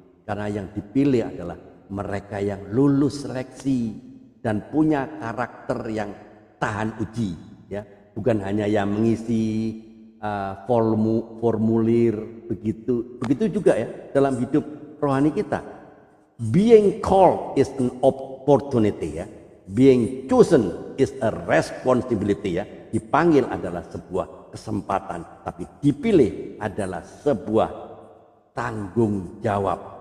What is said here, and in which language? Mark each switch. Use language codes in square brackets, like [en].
[id] Karena yang dipilih adalah mereka yang lulus seleksi dan punya karakter yang tahan uji ya, bukan hanya yang mengisi formulir begitu juga ya dalam hidup rohani kita. [en] Being called is an opportunity ya, being chosen is a responsibility ya. [id] Dipanggil adalah sebuah kesempatan, tapi dipilih adalah sebuah tanggung jawab.